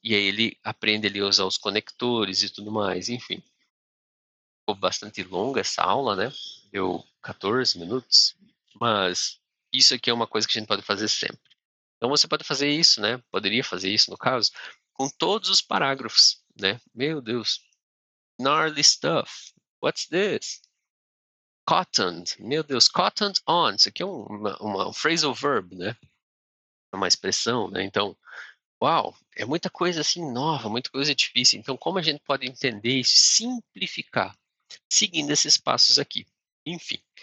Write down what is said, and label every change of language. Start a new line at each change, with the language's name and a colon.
Portuguese: E aí ele aprende ali a usar os conectores e tudo mais, enfim. Ficou bastante longa essa aula, né? Deu 14 minutos, mas isso aqui é uma coisa que a gente pode fazer sempre. Então você pode fazer isso, né, poderia fazer isso no caso, com todos os parágrafos, né. Meu Deus,
English: gnarly stuff, what's this?
Portuguese: Cottoned, meu Deus, cottoned on, isso aqui é um phrasal verb, né, é uma expressão, né, então, uau, é muita coisa, assim, nova, muita coisa difícil, então como a gente pode entender e simplificar? Seguindo esses passos aqui. Enfim,